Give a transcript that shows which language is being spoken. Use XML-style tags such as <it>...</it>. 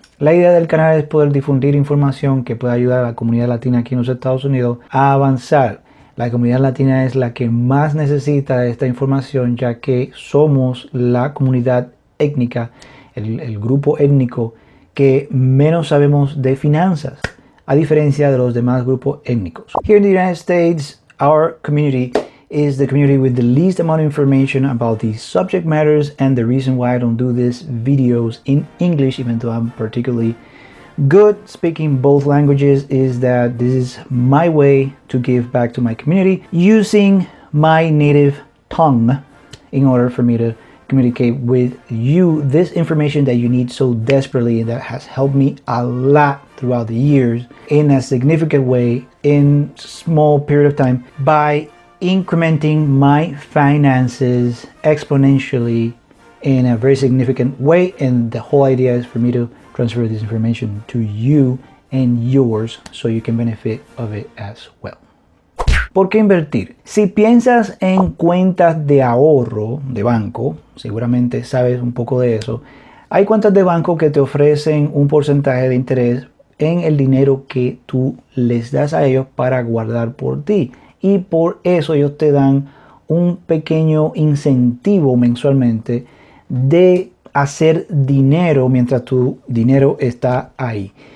<es>La idea del canal es poder difundir información que pueda ayudar a la comunidad latina aquí en los Estados Unidos a avanzar. La comunidad latina es la que más necesita esta información, ya que somos la comunidad étnica, el grupo étnico que menos sabemos de finanzas, a diferencia de los demás grupos étnicos.</es> <en>Here in the United States, our community is the community with the least amount of information about these subject matters, and the reason why I don't do these videos in English, even though I'm particularly good speaking both languages, is that this is my way to give back to my community using my native tongue in order for me to communicate with you this information that you need so desperately, that has helped me a lot throughout the years in a significant way in small period of time by incrementing my finances exponentially in a very significant way. And the whole idea is for me to transfer this information to you and yours so you can benefit of it as well.</en> <es>¿Por qué invertir? Si piensas en cuentas de ahorro de banco, seguramente sabes un poco de eso. Hay cuentas de banco que te ofrecen un porcentaje de interés en el dinero que tú les das a ellos para guardar por ti. Y por eso ellos te dan un pequeño incentivo mensualmente de hacer dinero mientras tu dinero está ahí.</es>